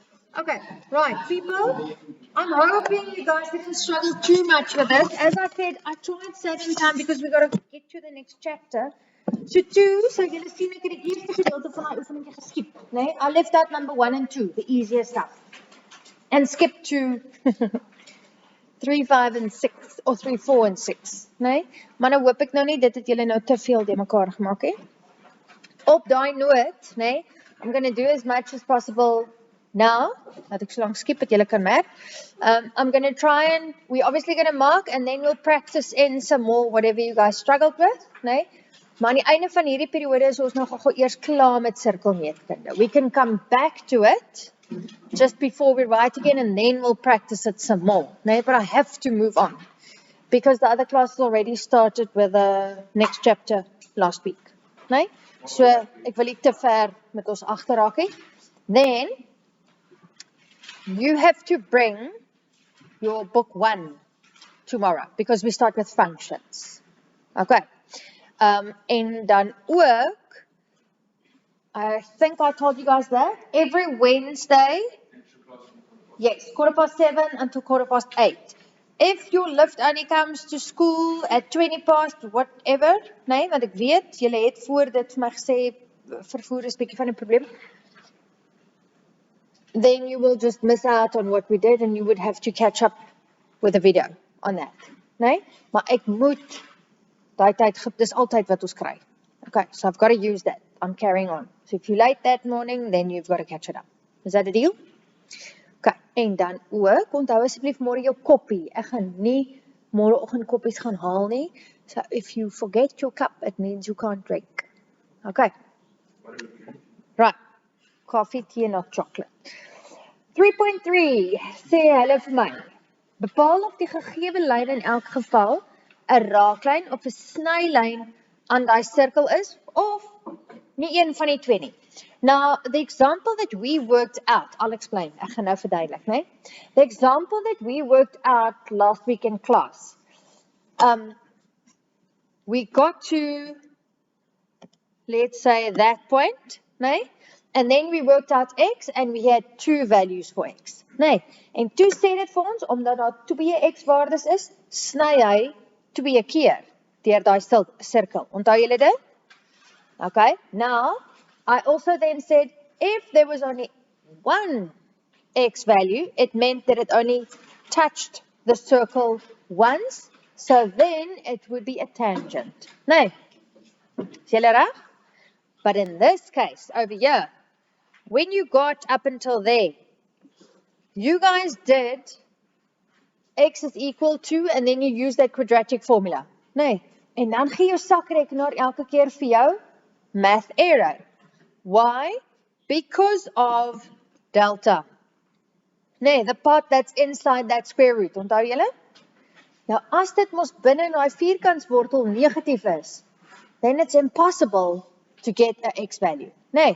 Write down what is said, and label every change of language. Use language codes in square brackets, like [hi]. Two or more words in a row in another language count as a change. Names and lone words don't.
[en] Okay, right, people. I'm hoping you guys didn't struggle too much with this. As I said, I tried saving time because we got to get to the next chapter. So two, [af] so julle sien ek het die eerste gedeelte van daai oefening geskip, né? [en] I left out number 1 and 2, the easier stuff. And skip to 3, 5 and 6 or 3, 4 and 6, [af] né? Maar nou hoop ek nou nie dit het julle nou te veel de mekaar gemaak hè. Op daai noot, né? [en] I'm going to do as much as possible now, [af] laat ek so lank skip dat julle kan merk. [en] I'm going to try and, we're obviously going to mark and then we'll practice in some more whatever you guys struggled with, [af] né? Maar aan die einde van hierdie periode is ons nog gou eers klaar met sirkelmeetkunde. [en] We can come back to it just before we write again and then we'll practice it some more, né? But I have to move on because the other classes already started with the next chapter last week, né? [af] So ek wil nie te ver met ons agterraak nie. [en] Then you have to bring your book 1 tomorrow because we start with functions. [af] Okay. En dan ook, [en] I think I told you guys that every Wednesday, yes, 7:15 until 8:15. If your lift only comes to school at 20 past whatever, [af] nee, want ek weet, julle het voor dit vir my gesê, vervoer is bietjie van 'n probleem. [en] Then you will just miss out on what we did and you would have to catch up with a video on that. [af] Nee? Maar ek moet daai tyd, dis altyd wat ons kry. [en] Okay, so I've got to use that. I'm carrying on. So if you're late that morning, then you've got to catch it up. Is that a deal? [af] Okay, en dan ook, onthou asseblief môre jou koppie. Ek gaan nie môreoggend koppies gaan haal nie. [en] So if you forget your cup, it means you can't drink. Okay. Right. Coffee, tea, not chocolate. 3.3, [af] sê hulle vir my. Bepaal of die gegewe lyn in elk geval 'n raaklyn of 'n snylyn aan daai sirkel is of nie een van die twee nie. [en] Now, the example that we worked out, I'll explain. [af] Ek gaan nou verduidelik, né? [en] The example that we worked out last week in class. We got to, let's say, that point, né? And then we worked out x and we had 2 values for x, né? [af] En toe sê dit vir ons, omdat daar 2 x-waardes is, sny hy 2 keer deur daai sirkel. Onthou julle dit? [en] Okay, now, I also then said, if there was only 1 x value, it meant that it only touched the circle once, so then it would be a tangent. [af] Nee, is julle reg? [en] But in this case, over here, when you got up until there, you guys did x is equal to, and then you use that quadratic formula. [af] Nee, en dan gee jou sakrekenaar elke keer vir jou [en] math error. Why? Because of delta. Nee, the part that's inside that square root. [af] Onthou julle? Nou, as dit mos binne in daai vierkantswortel negatief is, [en] then it's impossible to get an x value. Nee.